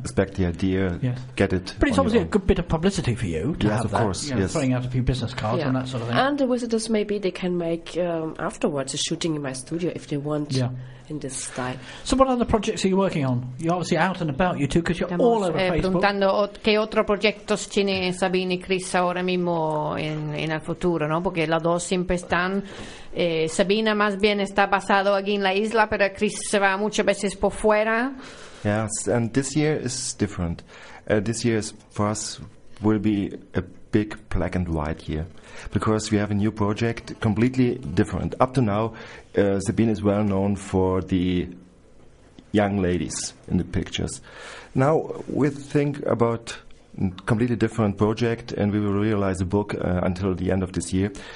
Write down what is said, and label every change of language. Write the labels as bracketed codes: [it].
[en] Respect the idea, yes. Get it. But it's obviously a good bit of publicity for you to have that. Yes, of course. You know, yes. Throwing out a few business cards, yeah, and that sort of thing. And the visitors, maybe they can make afterwards a shooting in my studio if they want. Yeah. In this style. So what other projects are you working on? You're obviously out and about, you two, because you're all over Facebook. [es] Preguntando qué otro proyectos tiene Sabine y Chris ahora mismo en el futuro, ¿no? Porque las dos siempre están... Sabine más bien está basado aquí en la isla, pero Chris se va muchas veces por fuera. [en] Yes, and this year is different. This year is, for us will be a big black and white year, because we have a new project, completely different. Up to now, Sabine is well known for the young ladies in the pictures. Now we think about a completely different project, and we will realize a book until the end of this year.